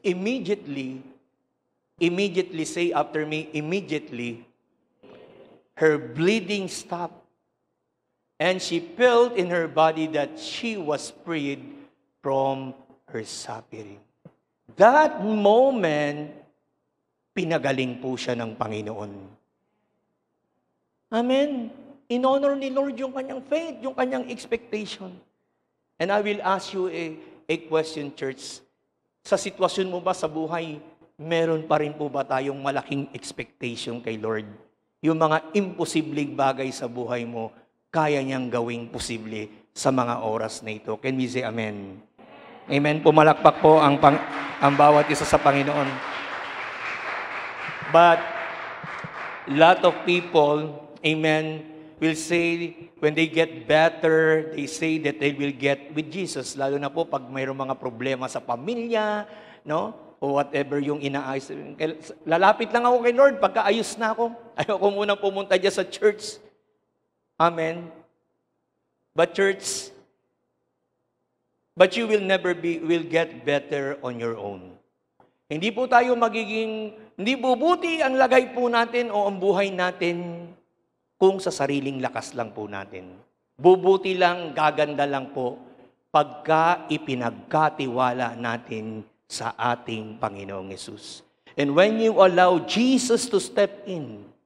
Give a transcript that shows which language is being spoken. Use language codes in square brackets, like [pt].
[en] Immediately, say after me, immediately, her bleeding stopped. And she felt in her body that she was freed from her suffering. That moment, [tl] pinagaling po siya ng Panginoon. Amen. In-honor ni Lord yung kanyang faith, yung kanyang expectation. [en] And I will ask you a question, church. [tl] Sa sitwasyon mo ba sa buhay, meron pa rin po ba tayong malaking expectation kay Lord? Yung mga imposibleng bagay sa buhay mo, kaya niyang gawing posible sa mga oras na ito. [en] Can we say amen? [tl] Amen. Pumalakpak po ang bawat isa sa Panginoon. [en] But, lot of people, amen, will say, when they get better, they say that they will get with Jesus. [tl] Lalo na po pag mayroong mga problema sa pamilya, no? O whatever yung inaayos. Lalapit lang ako kay Lord pagkaayos na ako. Ayoko munang pumunta dyan sa church. Amen. [en] But you will never will get better on your own. [tl] Hindi po tayo hindi bubuti ang lagay po natin o ang buhay natin kung sa sariling lakas lang po natin. Bubuti lang, gaganda lang po pagka ipinagkatiwala natin sa ating Panginoong Yesus. [en] And when you allow Jesus to step in,